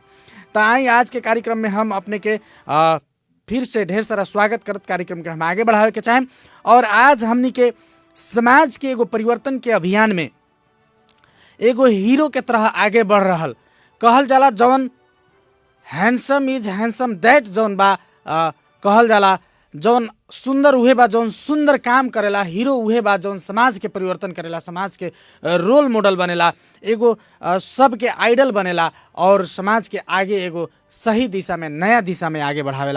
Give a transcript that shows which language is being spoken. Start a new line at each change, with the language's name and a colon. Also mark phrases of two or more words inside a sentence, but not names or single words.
Bhojpuri: तो आई आज के कार्यक्रम में हम अपने के फिर से ढेर सारा स्वागत करत कार्यक्रम के हम आगे बढ़ावे के चाहें। और आज हमनी के समाज के एगो परिवर्तन के अभियान में एगो हीरो के तरह आगे बढ़ रहल कहल जाला, जवन
English: handsome is handsome that
Bhojpuri: जौन बा कहल जाला, जौन सुंदर उहे बा जौन सुंदर काम करेला, हीरो उहे बा जौन समाज के परिवर्तन करेला, समाज के
English: role model
Bhojpuri: बनेला, एगो सबके आइडल बनेला और समाज के आगे एगो सही दिशा में, नया दिशा में आगे बढ़ावेला।